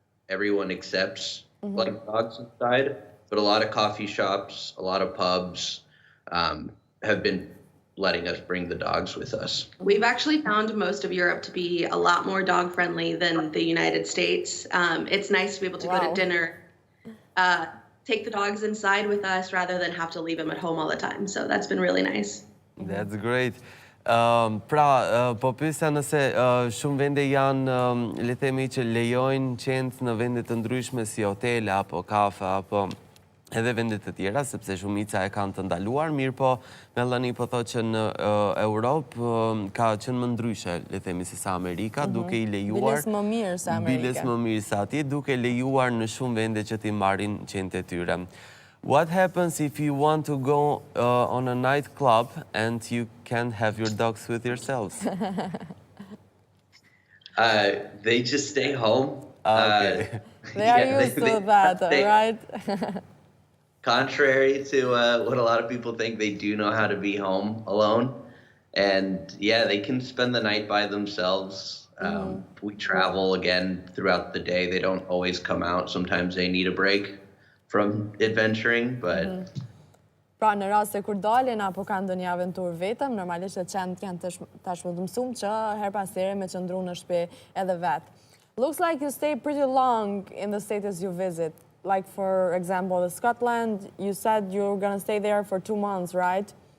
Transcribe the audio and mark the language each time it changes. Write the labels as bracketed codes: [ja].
[en] everyone accepts like dogs inside, but a lot of coffee shops, a lot of pubs have been letting us bring the dogs with us. We've actually found most of Europe to be a lot more dog friendly than the United States. It's nice to be able to go to dinner, take the dogs inside with us rather than have to leave them at home all the time. So that's been really nice. That's great. [sq] Po pyesja nëse shumë vende janë, le themi që lejojnë qentë në vende të ndryshme si hotele apo kafe apo edhe vendet të tjera, sepse shumica e kanë të ndaluar, mirë po Melanie po thotë që në Europë ka qenë më ndryshe, le themi si sa Amerika, duke i lejuar... Biles më mirë se Amerika. Biles më mirë se atje, duke lejuar në shumë vende që ti marrin qentë e tyre. [en] What happens if you want to go on a nightclub and you can't have your dogs with yourselves? They just stay home. Okay. They are used to that, right? Contrary to what a lot of people think, they do know how to be home alone. And yeah, they can spend the night by themselves. We travel again throughout the day. They don't always come out. Sometimes they need a break from adventuring, but... [sq] Pra në rast se kur dalin apo kanë ndonjë aventurë vetëm, normalisht qentë janë tashmë të mësuar që her pas here me qëndru në shtëpi edhe vetë. [en] Looks like you stay pretty long in the states you visit. Like for example, Scotland, you said you're gonna stay there for 2 months, right?